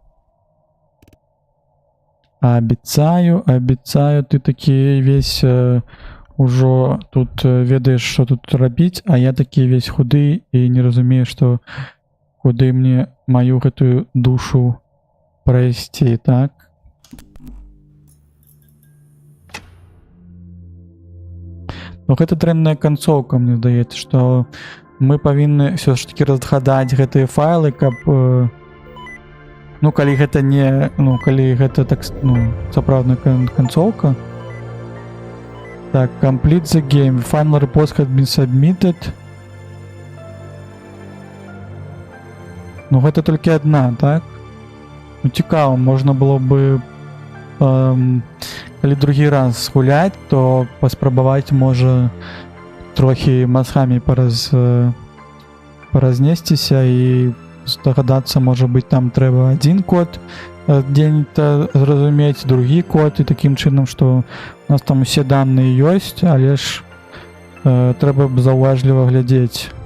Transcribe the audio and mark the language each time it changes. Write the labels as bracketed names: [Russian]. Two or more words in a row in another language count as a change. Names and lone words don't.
[Ukrainian] Обіцяю, ти такий весь уже тут ведаєш, що тут робити, а я такий весь худий і не розумію, що куди мені мою гэтую душу провести, так? [Belarusian] Ну, гэта дрэнная канцоўка, мне здаецца, што мы павінны все ж таки разгадаць гэтыя файлы, каб ну, калі гэта не... Ну, калі гэта так... Ну, сапраўдная канцоўка. Так, [English] complete the game. Final report has been submitted. [Belarusian] Ну, гэта толькі одна, так? Ну, цікаво, можна было бы... Калі другі раз гуляць, то паспрабаваць, можа, трохі мазгамі паразнесціся і здагадацца, можа быць, там трэба один код дзе-нібыта зразумець, другі код, і такім чынам, што у нас там усе даныя ёсць, але ж трэба б заўважліва глядзець.